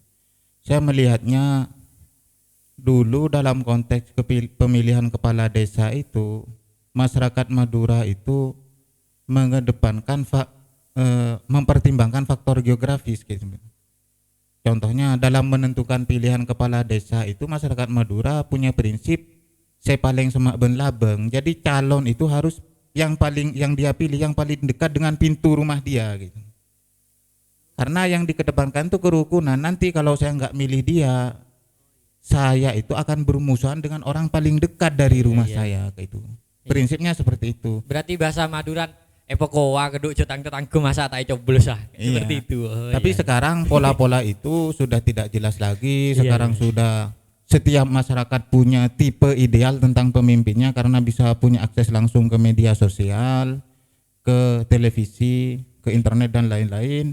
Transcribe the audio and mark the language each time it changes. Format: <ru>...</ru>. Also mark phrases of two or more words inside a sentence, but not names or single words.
<id>Saya melihatnya dulu dalam konteks pemilihan kepala desa itu masyarakat Madura itu mengedepankan mempertimbangkan faktor geografis gitu. Contohnya dalam menentukan pilihan kepala desa itu masyarakat Madura punya prinsip</id> <mad>sepaleng semak ben labeng.</mad> <id>Jadi calon itu harus yang dia pilih yang paling dekat dengan pintu rumah dia gitu. Karena yang dikedepankan itu kerukunan. Nanti kalau saya nggak milih dia, saya itu akan bermusuhan dengan orang paling dekat dari rumah saya gitu. Prinsipnya seperti itu. Berarti bahasa Maduran</id> <mad>epokowa keduk cetang-cetangku masa tak coblos</mad> <id>seperti itu. Tapi sekarang pola-pola itu sudah tidak jelas lagi. Sekarang sudah setiap masyarakat punya tipe ideal tentang pemimpinnya karena bisa punya akses langsung ke media sosial, ke televisi, ke internet dan lain-lain.</id>